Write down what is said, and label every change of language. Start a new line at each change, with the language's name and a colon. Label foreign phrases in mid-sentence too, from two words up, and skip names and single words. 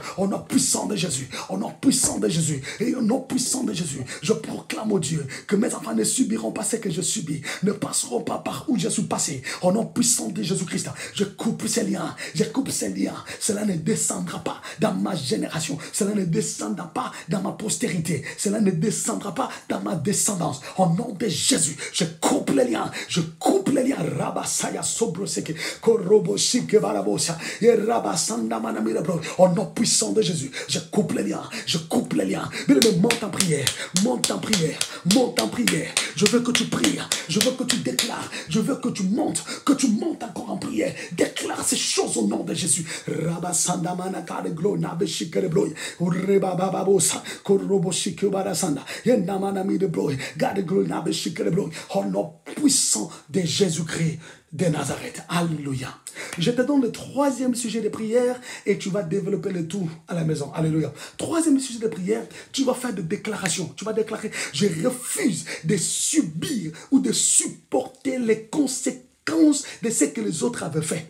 French: Au nom puissant de Jésus, au nom puissant de Jésus, et au nom puissant de Jésus, je proclame au Dieu que mes enfants ne subiront pas ce que je subis, ne passeront pas par où je suis passé. Au nom puissant de Jésus-Christ, je coupe ces liens, je coupe ces liens. Cela ne descendra pas dans ma génération, cela ne descendra pas dans ma postérité, cela ne descendra pas dans ma descendance. Au nom de Jésus, je coupe les liens, je coupe les liens. Rabasaya sobroseke, koroboshike barabosa, et rabasanda manamira bro. Au nom puissant de Jésus, je coupe les liens, je coupe les liens. Mais monte en prière, monte en prière, monte en prière. Je veux que tu pries, je veux que tu déclares, je veux que tu montes encore en prière. Déclare ces choses au nom de Jésus. Rabasanda manakare glo nabeshikere bro, urebababosa, koroboshike barasanda, et namanami de bro, garde glo nabeshikere bro. Au nom puissant de Jésus-Christ de Nazareth. Alléluia. Je te donne le troisième sujet de prière et tu vas développer le tout à la maison. Alléluia. Troisième sujet de prière, tu vas faire des déclarations. Tu vas déclarer, je refuse de subir ou de supporter les conséquences de ce que les autres avaient fait.